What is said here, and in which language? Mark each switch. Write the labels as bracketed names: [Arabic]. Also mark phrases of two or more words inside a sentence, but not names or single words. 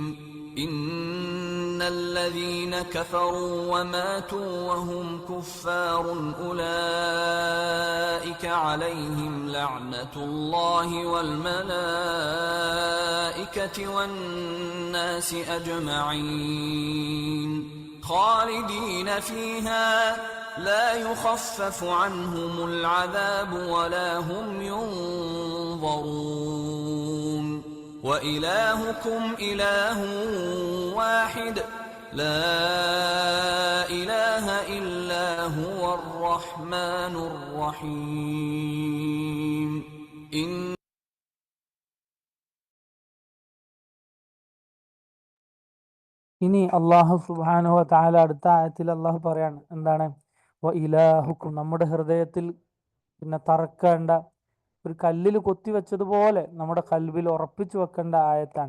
[Arabic] إن الذين كفروا وماتوا وهم كفار أولئك عليهم لعنة الله والملائكة والناس أجمعين خالدين فيها لا يخفف عنهم العذاب ولا هم ينظرون. وإلهكم إله واحد لا إله إلا هو الرحمن الرحيم. [Malayalam] ഇനി [Arabic] الله سبحانه وتعالى [Malayalam] അടുത്ത ആയത്തിൽ അള്ളാഹു പറയാണ്, എന്താണ്? [Arabic] وإلهكم, [Malayalam] നമ്മുടെ ഹൃദയത്തിൽ പിന്നെ തറക്കേണ്ട ഒരു കല്ലിൽ കൊത്തിവെച്ചതുപോലെ നമ്മുടെ കൽബിൽ ഉറപ്പിച്ചു വെക്കേണ്ട ആയത്താണ്.